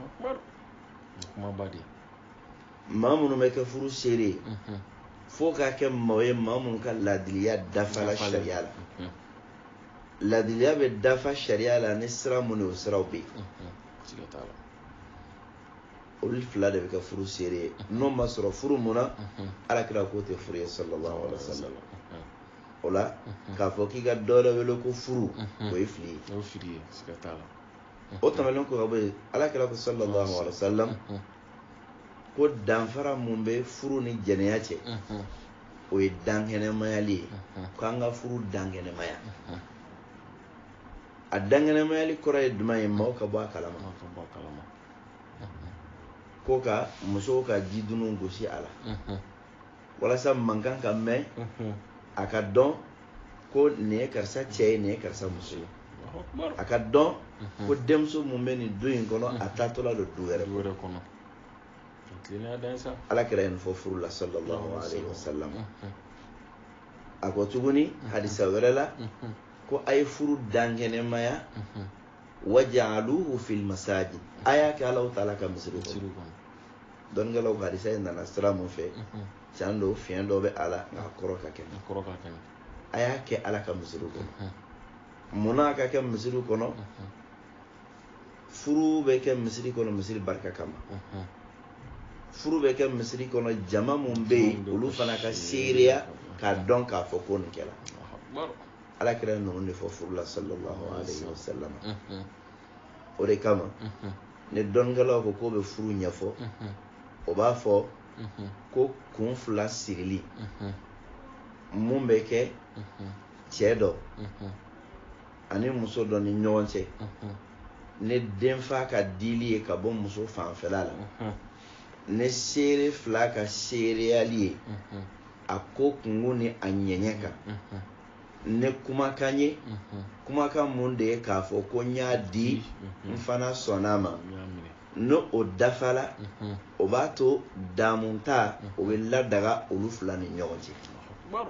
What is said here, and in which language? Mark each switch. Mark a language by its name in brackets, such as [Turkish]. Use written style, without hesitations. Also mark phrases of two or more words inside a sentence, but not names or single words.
[Bambara] Maa minnu bɛ kɛ furu seere ye fo k'a kɛ maa ye maa minnu ka laadiriya dafala sariya la. Laadiriya bɛ dafa sariya la ni sira mun ye o siraw bɛ yen. Olu fila de bɛ kɛ furu seere ye. N'o ma sɔrɔ furu mun na alakira k'o tɛ furu ye [Arabic] صلى الله عليه وسلم. [Bambara] O la k'a fɔ k'i ka dɔ wɛrɛ wele ko furu o ye fili ye. O tɛmɛnen kɔ ka bɔ yen alakira ko [Arabic] صلى الله عليه وسلم [Bambara] ko danfara mun bɛ furu ni jɛnɛya cɛ o ye dankɛnɛmayali ye. K'an ka furu dankɛnɛmaya. A dankɛnɛmayali kɔrɔ ye jumɛn ye maaw ka bɔ a kalama. Ko ka musow ka jidunu gosi a la walasa mankan ka mɛn a ka dɔn ko nin ye karisa cɛ ye nin ye karisa muso ye. A ka dɔn ko denmuso mun bɛ nin du in kɔnɔ a taatɔla don du wɛrɛ kɔnɔ. Alakira ye nin fɔ furu la [Arabic] صلى الله عليه وسلم. [Bambara] A ko tuguni hadisa wɛrɛ la ko a ye furu dankɛnɛmaya [Arabic] واجعلوه في المساجد. [Bambara] A y'a kɛ Alahu Taala ka misiri kɔnɔ. Dɔnnikɛlaw ka hadisa in nana sira mun fɛ can do fiɲɛ dɔ bɛ a la nka a kɔrɔ ka kɛnɛ. A y'a kɛ Ala ka misiri kɔnɔ. Munna a ka kɛ misiri kɔnɔ? Furu bɛ kɛ misiri kɔnɔ misiri barika kama. Furu bɛ kɛ misiri kɔnɔ jama mun bɛ yen olu fana ka seereya k'a dɔn k'a fɔ ko nin kɛra. Alakira ninnu de fɔ furu la [Arabic] صلى الله عليه وسلم. [Bambara] O de kama ni dɔnnikɛlaw ko k'o bɛ furu ɲɛfɔ o b'a fɔ ko kun fila sirili mun bɛ kɛ cɛ dɔ ani muso dɔ ni ɲɔgɔn cɛ ni denfa ka dili ye ka bɔ muso fanfɛla la ni seere fila ka seereyali ye a ko kungo ni a ɲɛɲɛ kan ni kumakan ye kumakan mun de ye k'a fɔ ko n y'a di n fana sɔnna ma no o dafala o b'a to damunta o bɛ ladaga olu fila ni ɲɔgɔn cɛ.